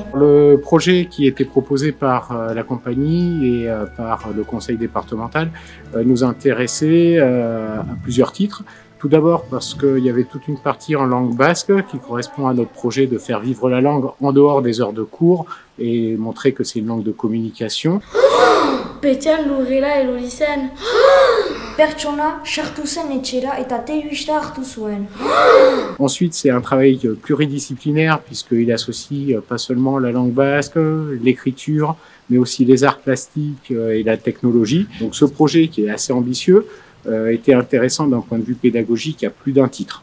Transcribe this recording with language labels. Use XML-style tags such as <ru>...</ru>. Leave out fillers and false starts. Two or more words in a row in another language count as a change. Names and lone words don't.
<fr>Le projet qui était proposé par la compagnie et par le conseil départemental nous intéressait à plusieurs titres. Tout d'abord parce qu'il y avait toute une partie en langue basque qui correspond à notre projet de faire vivre la langue en dehors des heures de cours et montrer que c'est une langue de communication.</fr> <eu>Petian lurrera erori zen. Pertsona sartu zen etxera eta telebista hartu zuen.</eu> <fr>Ensuite, c'est un travail pluridisciplinaire puisqu'il associe pas seulement la langue basque, l'écriture, mais aussi les arts plastiques et la technologie. Donc ce projet qui est assez ambitieux était intéressant d'un point de vue pédagogique à plus d'un titre.</fr>